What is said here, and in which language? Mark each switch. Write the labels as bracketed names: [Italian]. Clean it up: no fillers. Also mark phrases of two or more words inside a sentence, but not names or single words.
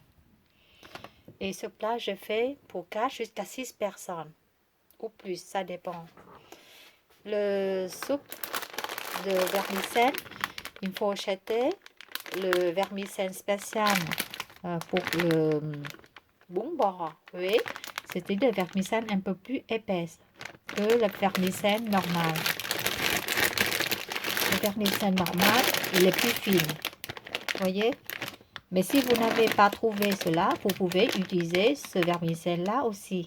[French] Et ce plat, je fais pour 4 jusqu'à 6 personnes, ou plus, ça dépend. Le soupe de vermicelle, il faut acheter le vermicelle spécial pour le bún bò Huế. C'était de vermicelle un peu plus épaisse que le vermicelle normal. Le vermicelle normal, il est plus fin. Voyez? Mais si vous n'avez pas trouvé cela, vous pouvez utiliser ce vermicelle-là aussi.